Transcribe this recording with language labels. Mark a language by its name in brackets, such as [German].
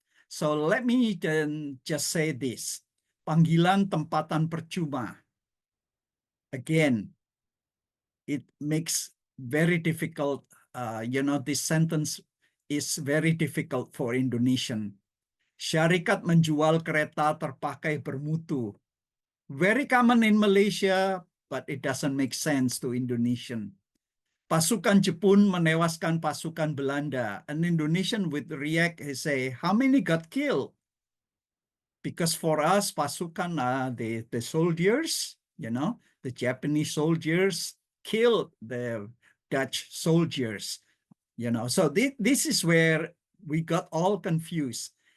[English] So let me then just say this. [Malay] Panggilan tempatan percuma. [English] Again, it makes very difficult, this sentence is very difficult for Indonesian. [Malay] Syarikat menjual kereta terpakai bermutu. [English] Very common in Malaysia, but it doesn't make sense to Indonesian. [Malay] Pasukan Jepun menewaskan pasukan Belanda. [English] An Indonesian would react and say, how many got killed? Because for us, pasukan are the soldiers, the Japanese soldiers killed the Dutch soldiers, So this is where we got all confused.